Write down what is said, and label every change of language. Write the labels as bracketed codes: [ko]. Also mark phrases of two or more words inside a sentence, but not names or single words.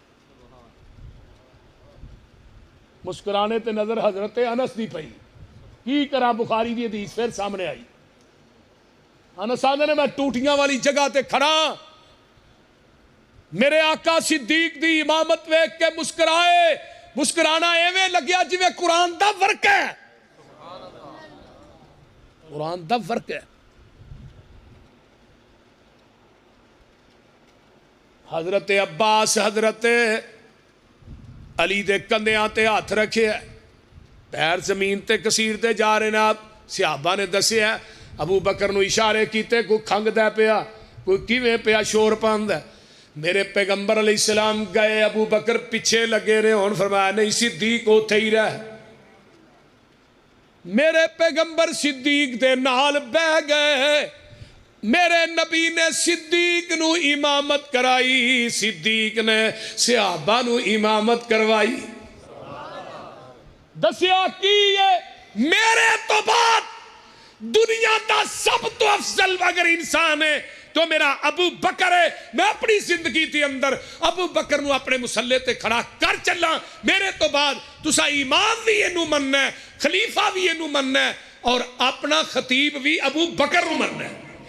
[pa] مسکرانے تے نظر حضرت انس دی پئی، کی کرا بخاری دی حدیث پھر سامنے آئی، انس آندے نے میں ٹوٹیاں والی جگہ تے کھڑا، میرے آقا صدیق دی امامت ویکھ کے مسکرائے، مسکرانا ایویں لگیا جویں قرآن دا ورق ہے، قرآن دا ورق ہے، حضرت عباس حضرت علی دے کندیاں تے ہاتھ رکھے ہے، پیر زمین تے کسیر دے جا رہے نا، صحابہ نے دسے ہے، ابو بکر نو اشارے کیتے، کوئی کھنگ دے پیا، کوئی کیویں پیا شور پاند ہے، میرے پیغمبر [ar] علیہ السلام [pa] گئے، ابو بکر پیچھے لگے رہے ہون، فرمایا نہیں صدیق اوتھے ہی رہ، میرے پیغمبر صدیق دے نال بہ گئے، میرے نبی نے صدیق نو امامت کرائی، صدیق نے صحابہ نو امامت کروائی، دسیا کی ہے میرے تو بعد دنیا دا سب تو افضل اگر انسان ہے تو میرا ابو بکر ہے، میں اپنی زندگی کے اندر ابو بکر نو اپنے مسلے تے کھڑا کر چلا، میرے تو بعد تسا امام بھی اینو مننا ہے، خلیفہ بھی اینو مننا ہے، اور اپنا خطیب بھی ابو بکر نو مننا ہے،